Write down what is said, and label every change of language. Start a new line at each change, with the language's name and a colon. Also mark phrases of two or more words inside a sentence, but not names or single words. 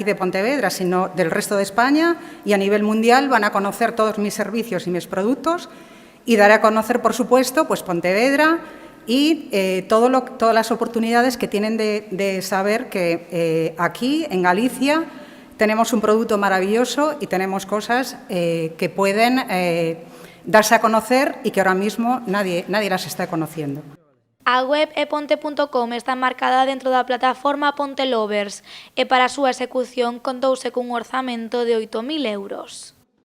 Spanish: de Pontevedra, sino del resto de España y a nivel mundial van a conocer todos mis servicios y mis productos, y daré a conocer, por supuesto, pues Pontevedra y todas las oportunidades que tienen de saber que aquí, en Galicia, tenemos un producto maravilloso y tenemos cosas que pueden darse a conocer y que ahora mismo nadie las está conociendo.
Galician: A web ponte.com está marcada dentro da plataforma Ponte Lovers e para a súa execución contouse cun orzamento de 8.000 €.